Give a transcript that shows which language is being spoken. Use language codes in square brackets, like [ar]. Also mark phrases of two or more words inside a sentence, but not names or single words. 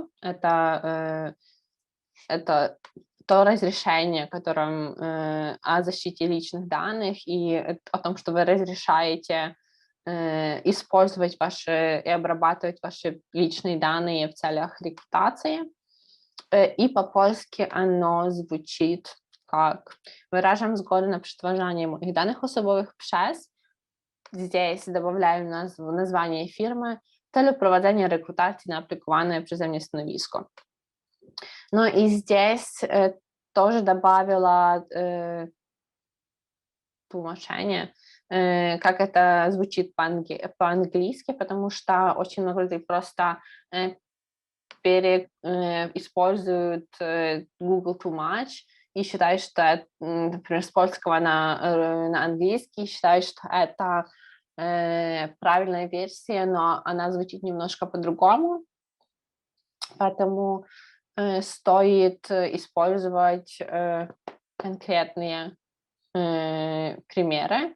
[ru] Это то разрешение, которым о защите личных данных и о том, что вы разрешаете использовать и обрабатывать ваши личные данные в целях рекрутации. И по-польски оно звучит как [pl] «Wyrażam zgodę na przetwarzanie moich danych osobowych przez». [ru] Здесь добавляю название фирмы в целью проведения рекрутации на аппликованное [pl] przeze mnie stanowisko. [ru] Ну и здесь тоже добавила тумачение, как это звучит по-английски, потому что очень много людей просто используют Google Too Much и считают, что, например, с польского на английский, считают, что это правильная версия, но она звучит немножко по-другому, поэтому стоит использовать конкретные примеры.